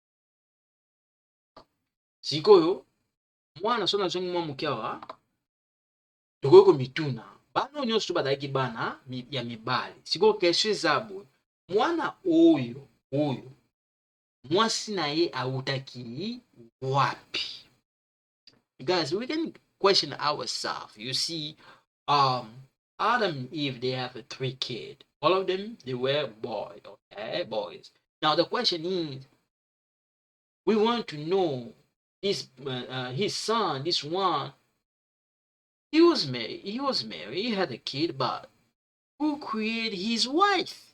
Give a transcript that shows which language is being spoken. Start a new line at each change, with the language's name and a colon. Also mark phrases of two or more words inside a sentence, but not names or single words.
Lingala: sikoyo mwana so nazongi mwa moke awa tokoki komituna bana oyo nyonso bazalaki bana ya mibali sikoyo kesio eza boye mwana oyo mwasi na ye awutaki wapi?
English: Guys, we can question ourselves. You see, Adam and Eve, they have 3 kids. All of them, they were boys, okay, boys. Now the question is, we want to know his son, this one, he was married, he had a kid, but who created his wife?